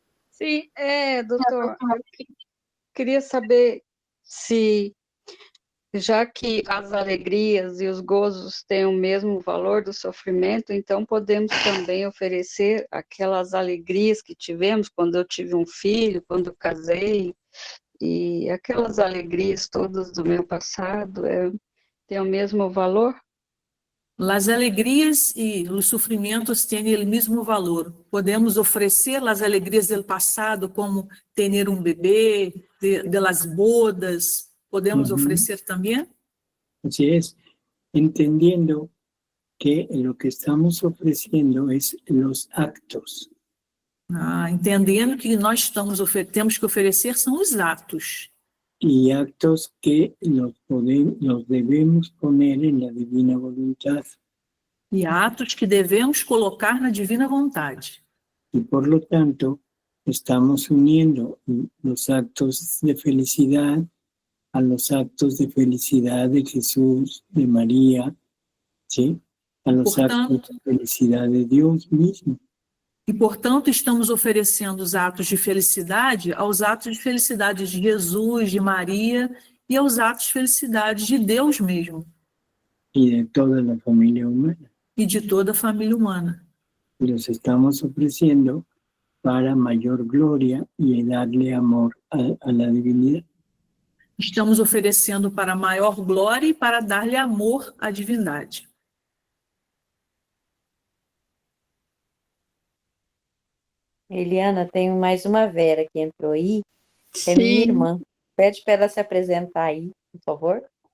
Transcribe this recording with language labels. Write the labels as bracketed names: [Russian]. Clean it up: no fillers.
[Portuguese] Sim, doutor, eu queria saber se, já que as alegrias e os gozos têm o mesmo valor do sofrimento, então podemos também oferecer aquelas alegrias que tivemos quando eu tive um filho, quando eu casei, e aquelas alegrias todas do meu passado têm o mesmo valor? As alegrias e os sofrimentos têm o mesmo valor. Podemos oferecer as alegrias do passado, como ter um bebê, [Spanish] de las bodas, [Portuguese] podemos oferecer também? [Spanish] Así es, entendiendo que lo que estamos ofreciendo es los actos. [Portuguese] Entendendo que nós temos que oferecer são os atos. [Spanish] Y actos que los debemos poner en la divina voluntad. [Portuguese] E atos que devemos colocar na divina vontade. [Spanish] Y por lo tanto, estamos uniendo los actos de felicidad a los actos de felicidad de Jesús, de María, ¿sí? A los actos de felicidad de Dios mismo. [Portuguese] E, portanto, estamos oferecendo os atos de felicidade aos atos de felicidade de Jesus, de Maria, e aos atos de felicidade de Deus mesmo. [Spanish] Y de toda la familia humana. [Portuguese] E de toda a família humana. [Spanish] Y los estamos ofreciendo para mayor gloria y darle amor a la divinidad. [Portuguese] Estamos oferecendo para maior glória e para dar-lhe amor à divindade. Eliana, tem mais uma Vera que entrou aí. É minha Sim. irmã. Pede para ela se apresentar aí, por favor.